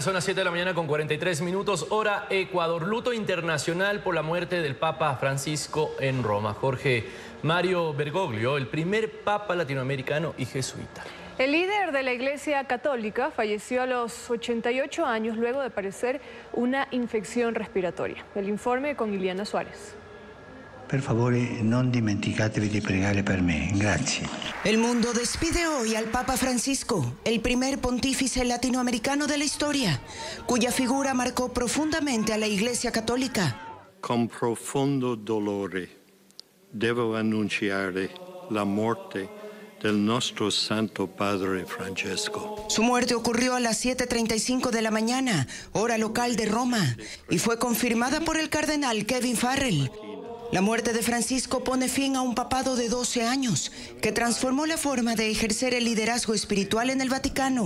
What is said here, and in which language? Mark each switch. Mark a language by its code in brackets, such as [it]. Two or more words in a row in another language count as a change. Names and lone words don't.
[es] Son las 7 de la mañana con 43 minutos, hora Ecuador. Luto internacional por la muerte del Papa Francisco en Roma. Jorge Mario Bergoglio, el primer papa latinoamericano y jesuita. El líder de la Iglesia Católica falleció a los 88 años luego de padecer una infección respiratoria. El informe con Iliana Suárez. [it] Per favore, non dimenticatevi di pregare per me. Grazie. [es] El mundo despide hoy al Papa Francisco, el primer pontífice latinoamericano de la historia, cuya figura marcó profundamente a la Iglesia Católica. [it] Con profondo dolore devo annunciare la [es] muerte del nuestro [it] Santo Padre Francesco. [es] Su muerte ocurrió a las 7:35 de la mañana, hora local de Roma, y fue confirmada por el cardenal Kevin Farrell. La muerte de Francisco pone fin a un papado de 12 años que transformó la forma de ejercer el liderazgo espiritual en el Vaticano.